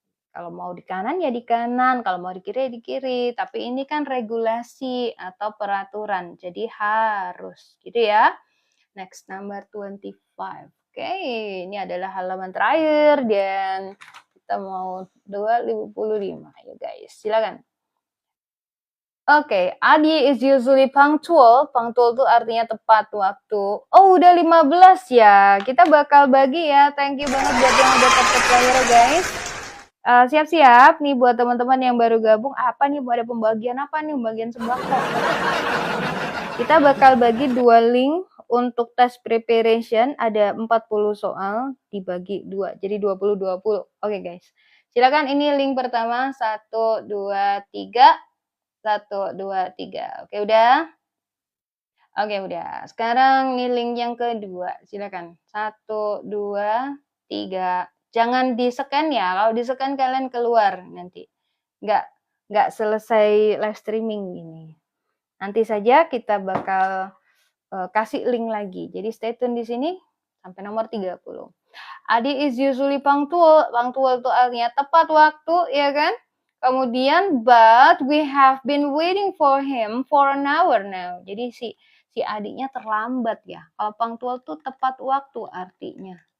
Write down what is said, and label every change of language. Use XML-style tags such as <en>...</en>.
<id>Kalau mau di kanan ya di kanan, kalau mau di kiri ya di kiri. Tapi ini kan regulasi atau peraturan. Jadi harus gitu ya.</id> <en>Next number 25.</en> <id>Oke, ini adalah halaman terakhir dan kita mau 255 ya guys. Silakan.</id> <en>Oke, Adi is usually punctual.</en> <id>Punctual itu artinya tepat waktu. Oh, udah 15 ya. Kita bakal bagi ya.</id> <en>Thank you</en> <id>banget buat yang udah dapat player guys. Siap-siap nih buat teman-teman yang baru gabung. Apa nih, ada pembagian apa nih? Pembagian sembako. Kita bakal bagi 2 link untuk tes preparation. Ada 40 soal dibagi 2. Jadi 20-20. Oke guys. Silakan, ini link pertama. 1, 2, 3. 1, 2, 3. Oke, udah? Oke, udah. Sekarang nih link yang kedua. Silakan. 1, 2, 3. Jangan di-scan ya. Kalau di-scan kalian keluar nanti. Nggak selesai live streaming ini. Nanti saja kita bakal kasih link lagi. Jadi stay tune di sini sampai nomor 30.</id> <en>Adi is usually punctual.</en> <id>Punctual itu artinya tepat waktu, ya kan? Kemudian,</id> <en>but we have been waiting for him for an hour now.</en> <id>Jadi si adiknya terlambat ya. Kalau punctual tuh tepat waktu artinya.</id>